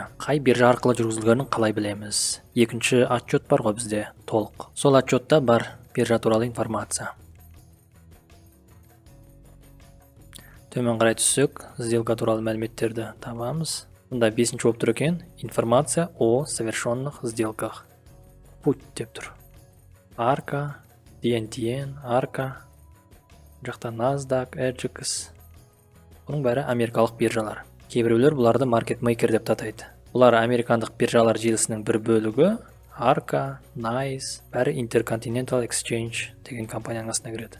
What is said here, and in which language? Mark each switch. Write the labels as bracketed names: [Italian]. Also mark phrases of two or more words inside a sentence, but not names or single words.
[Kazakh] Қай биржа арқылы жүргізілгенін қалай білеміз? Екінші отчет бар ғой бізде, толық. Сол отчетта бар биржа туралы информация. Төмен қарай түссек, сделка туралы мәліметтерді табамыз. Мұнда 5-ші болып тұр екен. [Russian] Информация о совершенных сделках. [Kazakh] Путь деп тұр. Арка, DNTN, Арка, жақта NASDAQ, RGX. Бұның бәрі америкалық биржалар. Кейбіреулер бұларды маркетмейкер деп атайды. Бұлар американдық биржалар желісінің бір бөлігі. Арка, NYSE, бәрі Intercontinental Exchange деген компанияның астына кіреді.